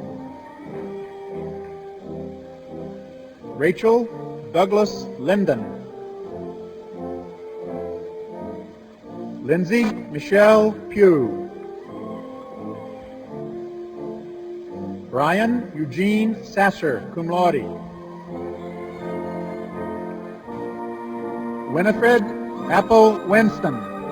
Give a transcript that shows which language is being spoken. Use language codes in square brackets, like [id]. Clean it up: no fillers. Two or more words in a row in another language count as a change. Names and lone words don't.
[en] Rachel Douglas Linden. Lindsay Michelle Pugh. Brian Eugene Sasser, [la] cum laude. [en] Winifred Apple Winston.